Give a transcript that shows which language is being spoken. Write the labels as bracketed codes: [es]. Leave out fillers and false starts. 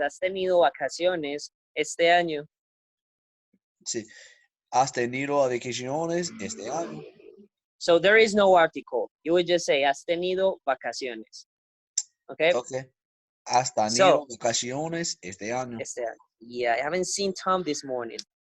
[es] Has tenido vacaciones este año? Sí. ¿Has tenido vacaciones este año? [en] So there is no article. You would just say [es] has tenido vacaciones. [en] Okay. Okay. [es] ¿Has [en] So [es] tenido vacaciones este año? este año. [en] Yeah, I haven't seen Tom this morning.